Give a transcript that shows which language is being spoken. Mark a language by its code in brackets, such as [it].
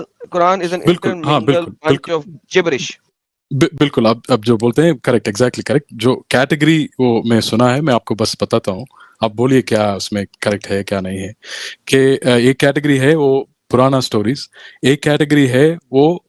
[en] Quran is an intermingle bunch of gibberish. [ur] بالکل, اب جو بولتے ہیں کریکٹ, ایگزیکٹلی کریکٹ. جو کیٹیگری وہ میں سنا ہے, میں آپ کو بس بتاتا ہوں, آپ بولیے کیا اس میں کریکٹ ہے کیا نہیں ہے. کہ ایک کیٹیگری ہے وہ پرانا سٹوریز, ایک کیٹیگری ہے وہ